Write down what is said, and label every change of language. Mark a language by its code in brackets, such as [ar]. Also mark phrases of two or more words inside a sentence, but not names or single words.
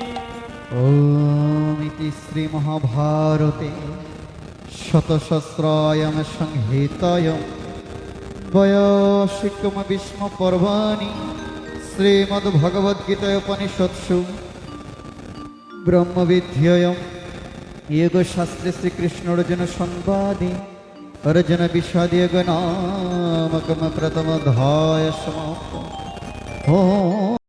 [sa] ওম ইতি শ্রী মহাভারতে শতসহস্রায়াম সংহিতায়াম বৈয়াসিকম বিষ্ম পর্বাণি শ্রীমদ্ভগবদ্গীতায় উপনিষৎসু ব্রহ্মবিদ্যায়াম योगशास्त्रे श्रीकृष्ण अर्जुन संवादे अर्जुन विषाद योग नामकम प्रथम अध्याय समाप्त।